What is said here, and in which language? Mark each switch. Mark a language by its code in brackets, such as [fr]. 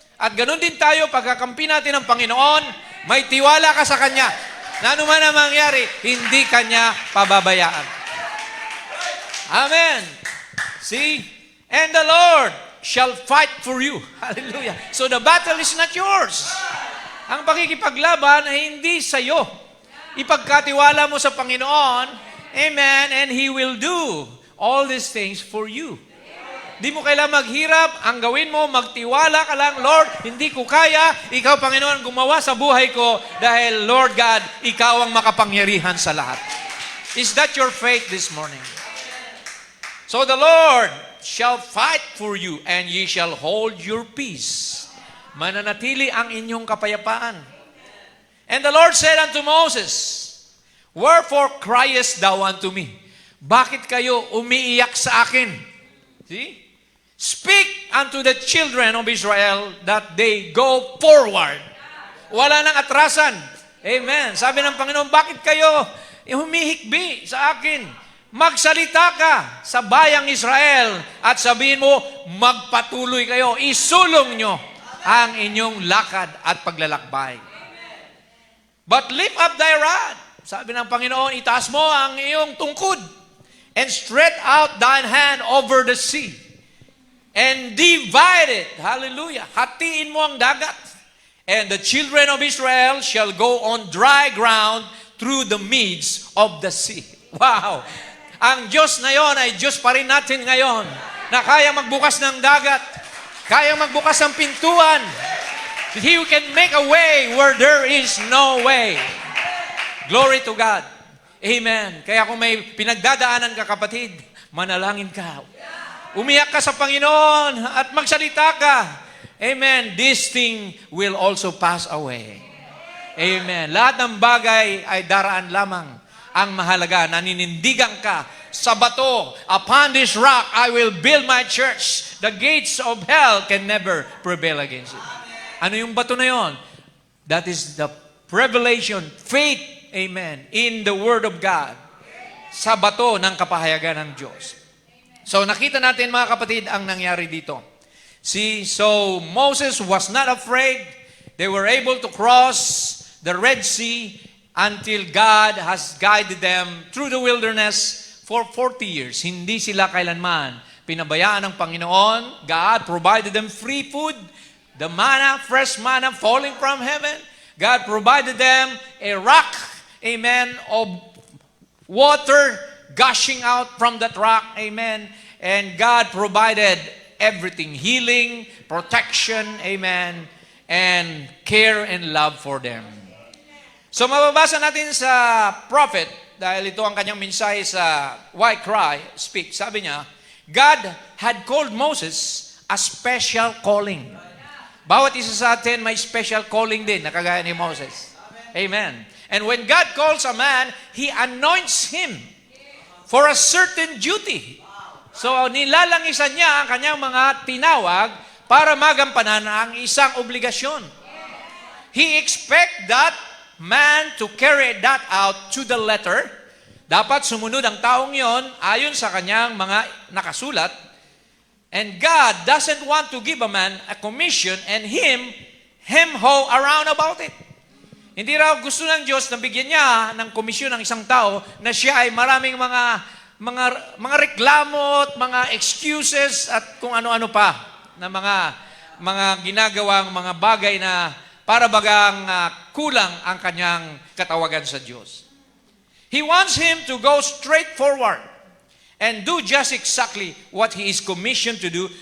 [tl] At ganun din tayo, pagkakampi natin ang Panginoon, may tiwala ka sa Kanya. Na anuman ang mangyari, hindi Kanya pababayaan. [en] Amen. See? And the Lord shall fight for you. Hallelujah. So the battle is not yours. [tl] Ang pakikipaglaban ay hindi sa iyo. Ipagkatiwala mo sa Panginoon, amen, [en] and He will do all these things for you. [tl] Di mo kailangan maghirap, ang gawin mo, magtiwala ka lang, Lord, hindi ko kaya, ikaw, Panginoon, gumawa sa buhay ko dahil, Lord God, ikaw ang makapangyarihan sa lahat. [en] Is that your faith this morning? So the Lord shall fight for you, and ye shall hold your peace. [tl] Mananatili ang inyong kapayapaan. [en] And the Lord said unto Moses, wherefore criest thou unto me? [tl] Bakit kayo umiiyak sa akin? [en] See? Speak unto the children of Israel that they go forward. [tl] Wala nang atrasan. Amen. Sabi ng Panginoon, bakit kayo humihikbi sa akin? Magsalita ka sa bayang Israel at sabihin mo, magpatuloy kayo, isulong nyo ang inyong lakad at paglalakbay. [en] But lift up thy rod. [tl] Sabi ng Panginoon, itaas mo ang iyong tungkod [en] and stretch out thine hand over the sea and divide it. Hallelujah. [tl] Hatiin mo ang dagat. [en] And the children of Israel shall go on dry ground through the midst of the sea. Wow. [tl] Ang Diyos na yon ay Diyos pa rin natin ngayon na kaya magbukas ng dagat, kaya magbukas ng pintuan. [en] He can make a way where there is no way. Glory to God. [tl] Amen. Kaya kung may pinagdadaanan ka, kapatid, manalangin ka. Umiyak ka sa Panginoon at magsalita ka. Amen. [en] This thing will also pass away. Amen. [tl] Lahat ng bagay ay daraan lamang. Ang mahalaga, naninindigan ka sa bato. [en] Upon this rock, I will build my church. The gates of hell can never prevail against it. [tl] Ano yung bato na yon? [en] That is the revelation, faith, amen, in the Word of God. [tl] Sa bato ng kapahayagan ng Diyos. So nakita natin mga kapatid ang nangyari dito. [en] See, so Moses was not afraid. They were able to cross the Red Sea until God has guided them through the wilderness for 40 years. [tl] Hindi sila kailanman pinabayaan ng Panginoon. [en] God provided them free food, the manna, fresh manna falling from heaven. God provided them a rock, amen, of water gushing out from that rock, amen. And God provided everything, healing, protection, amen, and care and love for them. [tl] So mababasa natin sa prophet, dahil ito ang kanyang mensahe sa Why Cry, Speak. Sabi niya, [en] God had called Moses a special calling. [tl] Bawat isa sa atin may special calling din, nakagaya ni Moses. Amen. [en] And when God calls a man, He anoints him for a certain duty. [tl] So nilalangisan niya ang kanyang mga tinawag para magampanan ang isang obligasyon. [en] He expect that man to carry that out to the letter. [tl] Dapat sumunod ang taong yon ayon sa kanyang mga nakasulat. [en] And God doesn't want to give a man a commission and hem-ho around about it. [tl] Hindi raw gusto ng Diyos na bigyan niya ng komisyon ng isang tao na siya ay maraming mga reklamo at mga excuses at kung ano-ano pa na mga ginagawang mga bagay na para bagang kulang ang kanyang katawagan sa Diyos. [en] He wants him to go straight forward and do just exactly what he is commissioned to do.